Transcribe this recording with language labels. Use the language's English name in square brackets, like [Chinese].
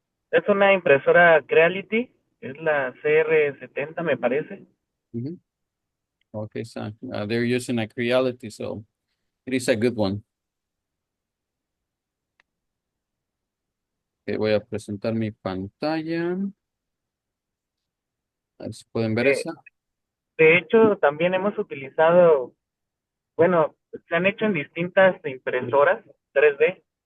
[Spanish] Es una impresora Creality, es la CR70 me parece. [English] Okay, so they're using a Creality, so it is a good one. [Spanish] Okay, voy a presentar mi pantalla. A ver si pueden ver esa. De hecho, también hemos utilizado, bueno, se han hecho en distintas impresoras 3D.